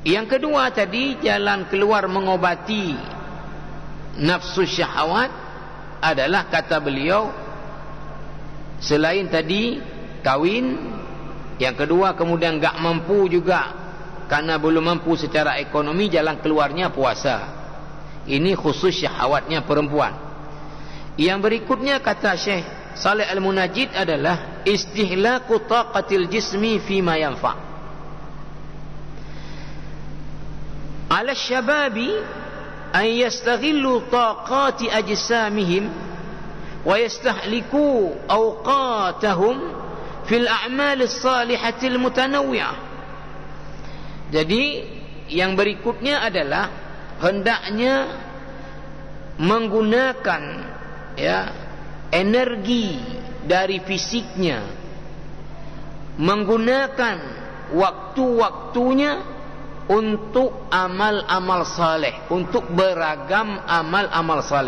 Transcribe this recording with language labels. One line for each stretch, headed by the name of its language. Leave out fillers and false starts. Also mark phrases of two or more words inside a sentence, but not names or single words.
Indonesian: Yang kedua tadi, jalan keluar mengobati nafsu syahwat adalah, kata beliau, selain tadi kahwin, yang kedua kemudian enggak mampu juga karena belum mampu secara ekonomi, jalan keluarnya puasa. Ini khusus syahwatnya perempuan. Yang berikutnya kata Syekh Saleh Al-Munajjid adalah
Arabic: استهلاك طاقة الجسم فيما ينفع'. على الشباب أن يستغل طاقة أجسامهم ويستهلك أوقاتهم في الأعمال الصالحة المتنوعة.
Indonesian: Jadi yang berikutnya adalah hendaknya menggunakan energi dari fisiknya, menggunakan waktu-waktunya untuk amal-amal saleh, untuk beragam amal-amal saleh.